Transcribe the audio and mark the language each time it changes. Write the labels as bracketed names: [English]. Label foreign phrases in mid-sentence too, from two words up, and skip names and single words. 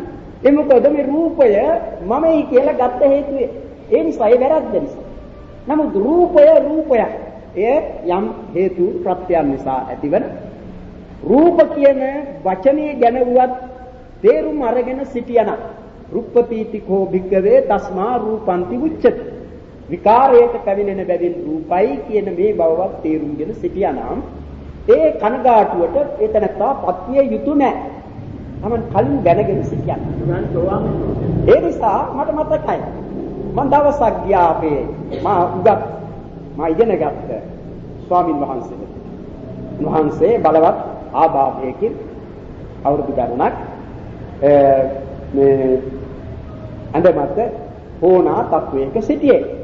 [Sinhala] ඒ මොකද මේ රූපය මමයි කියලා ගත්ත හේතුවේ. ඒ නිසා ඒ වැරද්ද නිසා. නමුත් රූපය එය යම් හේතු ප්‍රත්‍යයන් නිසා ඇතිවන රූප කියන වචනේ ගැනවත් තේරුම් අරගෙන සිටියන [Pali] රුප්පතිතිකෝ භික්කවේ තස්මා රූපන්ති උච්චති [Sinhala] විකාරයට පැමිණෙන බැවින් රූපයි කියන මේ බවවත් තේරුම්ගෙන සිටියානම් ඒ කනගාටුවට එතනත්තා පත්විය යුතු නැහැ. තමන් කලින් දැනගෙන සිටියන. ඒ නිසා මට මතකයි. මම දවසක් ගියා අපේ මා ඉගෙන ගත්ත ස්වාමින් වහන්සේ බලවත් ආභාවයකින් අවුරුදු ගණනක් මේ අඳමත හෝනා තත්වයක සිටියේ.